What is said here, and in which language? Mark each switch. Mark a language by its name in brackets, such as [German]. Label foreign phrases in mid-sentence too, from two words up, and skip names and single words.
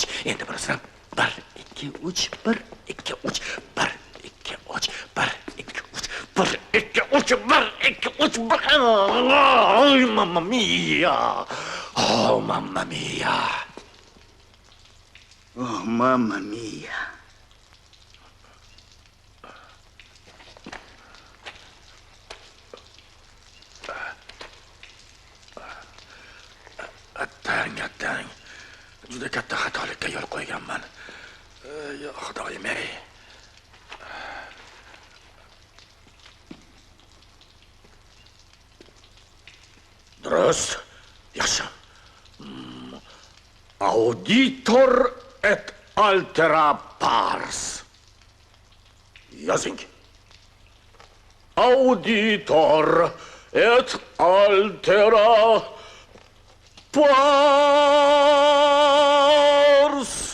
[Uzbek] Endi burasini 1 2 3 1 2 3 1 2 3 1 2 3 1 2 3 1 2 3 1. [Italian] Oh, mamma mia. Oh, mamma mia. Oh, mamma mia. [Uzbek] Attang. Juda katta xatolikka yo'l qo'yganman. Yo Xudoyim-ey. Durust. Yaxshi. [Latin] Auditor et altera pars. [Uzbek] Yozing. [Latin] Auditor et altera pars.